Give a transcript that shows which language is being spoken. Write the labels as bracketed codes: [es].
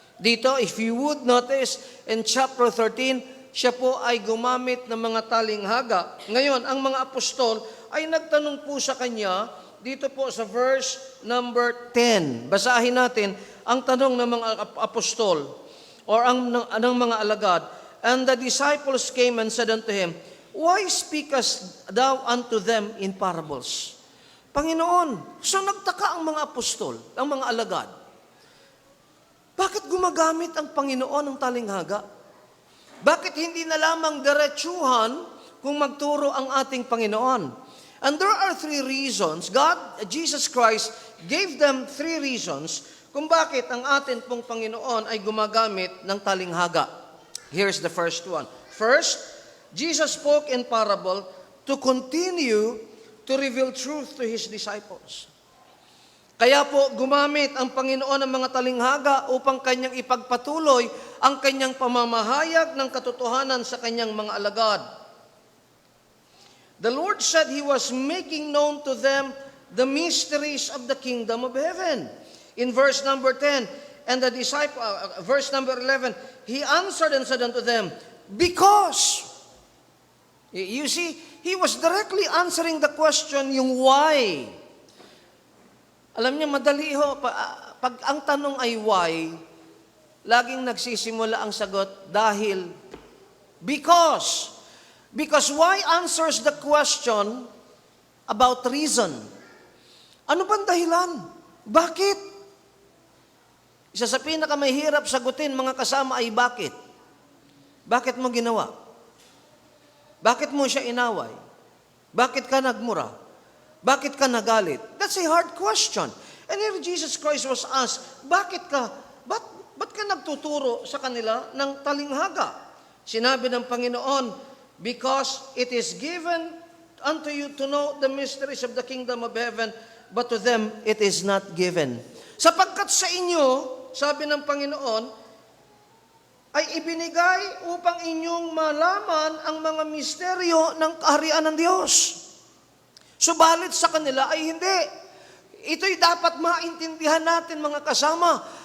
[tl] Dito, [en] if you would notice, in chapter 13, [tl] siya po ay gumamit ng mga talinghaga. Ngayon, ang mga apostol ay nagtanong po sa kanya, dito po sa verse number 10. Basahin natin ang tanong ng mga apostol or ng mga alagad. [en] And the disciples came and said unto him, Why speakest thou unto them in parables? [tl] Panginoon, so nagtaka ang mga apostol, ang mga alagad. Bakit gumagamit ang Panginoon ng talinghaga? Bakit hindi na lamang diretsuhan kung magturo ang ating Panginoon? [en] And there are three reasons. Jesus Christ gave them three reasons [tl] kung bakit ang atin pong Panginoon ay gumagamit ng talinghaga. [en] Here's the first one. First, Jesus spoke in parable to continue to reveal truth to His disciples. [tl] Kaya po gumamit ang Panginoon ng mga talinghaga upang kanyang ipagpatuloy ang kanyang pamamahayag ng katotohanan sa kanyang mga alagad. [en] The Lord said He was making known to them the mysteries of the kingdom of heaven. In verse number 10, and the disciple, verse number 11, He answered and said unto them, Because, you see, He was directly answering the question, yung why. [tl] Alam niyo, madali ho, pag ang tanong ay why, laging nagsisimula ang sagot, dahil, because. [en] Because why answers the question about reason. [tl] Ano bang dahilan? Bakit? Isa sa pinakamahirap sagutin mga kasama ay bakit? Bakit mo ginawa? Bakit mo siya inaway? Bakit ka nagmura? Bakit ka nagalit? [en] That's a hard question. And here Jesus Christ was asked, [tl] ba't ka nagtuturo sa kanila ng talinghaga? Sinabi ng Panginoon, [en] Because it is given unto you to know the mysteries of the kingdom of heaven, but to them it is not given. [tl] Sapagkat sa inyo, sabi ng Panginoon, ay ibinigay upang inyong malaman ang mga misteryo ng kaharian ng Diyos. Subalit sa kanila ay hindi. Ito'y dapat maintindihan natin mga kasama.